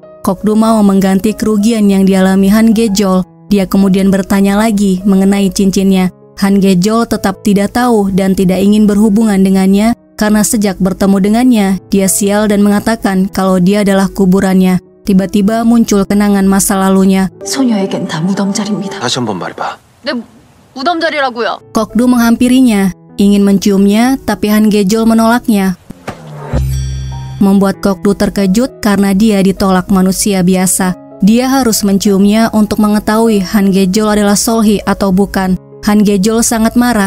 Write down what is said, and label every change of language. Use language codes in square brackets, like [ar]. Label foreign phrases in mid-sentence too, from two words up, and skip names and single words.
[id] Kokdu mau mengganti kerugian yang dialami Han Gejol. Dia kemudian bertanya lagi mengenai cincinnya. Han Gejol tetap tidak tahu dan tidak ingin berhubungan dengannya karena sejak bertemu dengannya, dia sial dan mengatakan kalau dia adalah kuburannya. Tiba-tiba muncul kenangan masa lalunya. [ko] 소녀에겐 다 무덤자리입니다. 다시 한번 말해봐. 내 무덤자리라고요. [id] Kokdu menghampirinya, ingin menciumnya, tapi Han Gejol menolaknya. Membuat Kokdu terkejut karena dia ditolak manusia biasa. Dia harus menciumnya untuk mengetahui Han Gejol adalah Solhi atau bukan. Han Gejol sangat marah.